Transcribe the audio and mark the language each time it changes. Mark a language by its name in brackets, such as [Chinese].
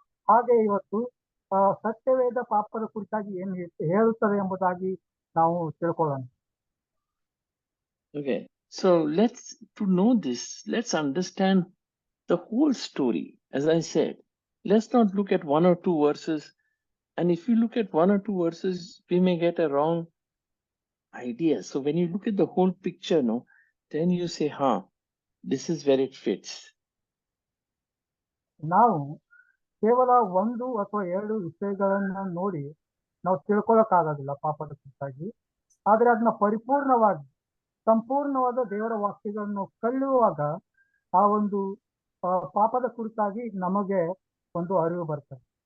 [Kannada] ಹಾಗೆ ಇವತ್ತು ಸತ್ಯವೇದ ಪಾಪದ ಕುರಿತಾಗಿ ಏನು ಹೇಳುತ್ತದೆ ಎಂಬುದಾಗಿ ನಾವು ತಿಳ್ಕೊಳ್ಳೋಣ. [English] Okay, so to know this, let's understand the whole story. As I said, let's not look at 1 or 2 verses. And if you look at 1 or 2 verses, we may get a wrong idea. So when you look at the whole picture, no, then you say, this is where it fits. [Kannada] ನಾವು ಕೇವಲ 1 ಅಥವಾ 2 ವಿಷಯಗಳನ್ನ ನೋಡಿ ನಾವು ತಿಳ್ಕೊಳ್ಳೋಕ್ಕಾಗೋದಿಲ್ಲ ಪಾಪದ ಕುರಿತಾಗಿ. ಆದ್ರೆ ಅದನ್ನ ಪರಿಪೂರ್ಣವಾಗಿ ಸಂಪೂರ್ಣವಾದ ದೇವರ ವಾಕ್ಯಗಳನ್ನು ಕಲಿಯುವಾಗ ಆ ಒಂದು ಪಾಪದ ಕುರಿತಾಗಿ ನಮಗೆ ಒಂದು ಅರಿವು ಬರ್ತದೆ.